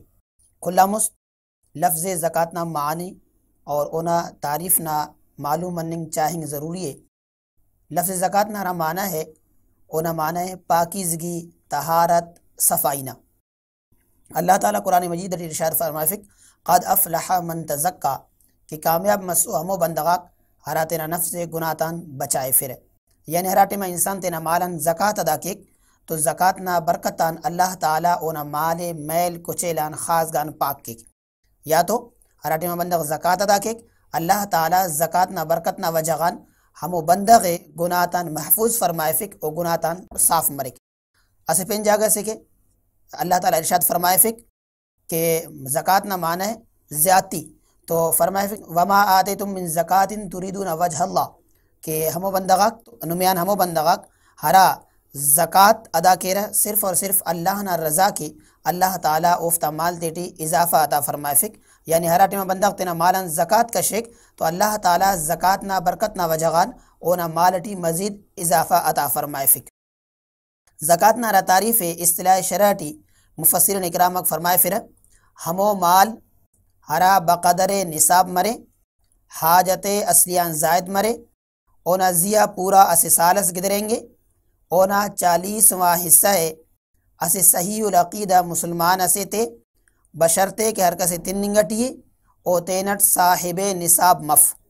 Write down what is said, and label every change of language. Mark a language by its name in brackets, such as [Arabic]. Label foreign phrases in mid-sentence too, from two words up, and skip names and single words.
[Brahui] کھلا مست لفظ زکاتنا معانی اور اونا تعریف نہ معلوم مننگ چاہنگ ضروری ہے۔ لفظ زکاتنا را معنی ہے اونا معنی ہے پاکیزگی، طہارت، صفائینا۔ اللہ تعالیٰ قرآن مجید ارشاد فرمائے فک [Arabic] قد افلح من تزکا [Brahui] کہ کامیاب مسو ہمو بندگاک ہرا تینا نفس گناہتان بچائے پھر، یعنی ہرا ٹیما انسان تینا مالن زکات ادا کیک تو زکاتنا برکتان اللہ تعالیٰ اونا مال میل کچیلان خاصگان پاک کیک، یا تو ہرا ٹیما بندگ زکات ادا کیک اللہ تعالیٰ زکاتنا برکتنا وجغان ہمو بندغ گناہتان محفوظ فرمائے فک او گناہتان صاف مرک۔ اسے پین جاگہ سے کہ اللہ تعالیٰ ارشاد فرمائے فک کہ زکات نہ معنی ہے زیادتی، تو فرمائے فک [Arabic] وما آتیتم من زکات تریدون وجہ اللہ [Brahui] کہ ہمو بندغاک نمیان ہمو بندغاک ہرا زکات ادا کیرہ صرف اور صرف اللہ نہ رضا کی اللہ تعالیٰ اوفتا مال تیٹی اضافہ عطا فرمائے فک، یعنی ہرا ٹیما بندغ تینا مالن زکات کا شک تو اللہ تعالیٰ زکات نہ برکت نہ وجغان اونا مالٹی مزید اضافہ عطا فرمائے فک۔ زکات نہ را تعریف اصطلاح شرعی مفسرین اکرامک فرمائے فر ہمو مال ہرا بقدر نصاب مرے حاجت اصلیان زائد مرے اونا زیا پورا اسی سالس گدریں گے اونا 40واں حصہ ہے اسے صحیح العقیدہ مسلمان اسے تے بشرتے کہ ہر کسے تین ننگٹی او تینٹ صاحب نصاب مف۔